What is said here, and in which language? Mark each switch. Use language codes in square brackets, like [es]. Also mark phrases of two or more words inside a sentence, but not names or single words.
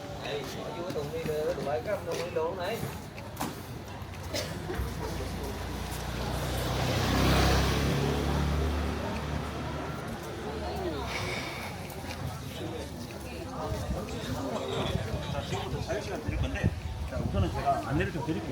[vi] vô cái thùng đi được, tụi bay cái thùng đi luôn này. [ko] 자유시간 드릴 건데 자, 우선은 제가 안내를 좀 드릴게요.